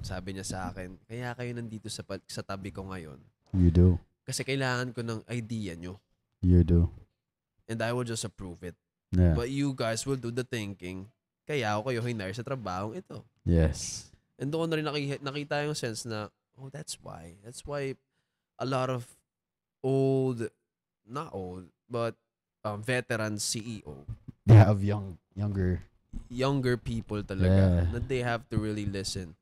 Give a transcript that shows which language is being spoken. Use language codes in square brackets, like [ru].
[tl] Sabi niya sa akin, kaya kayo nandito sa tabi ko ngayon. [en] You do. [tl] Kasi kailangan ko ng idea nyo. [en] You do. And I will just approve it. Yeah. But you guys will do the thinking. [tl] Kaya ako kayo hinire sa trabahong ito. [en] Yes. [tl] And doon na rin nakita yung sense na, [en] oh, that's why. That's why a lot of not old, but veteran CEO. They have younger People talaga. That they have to really listen.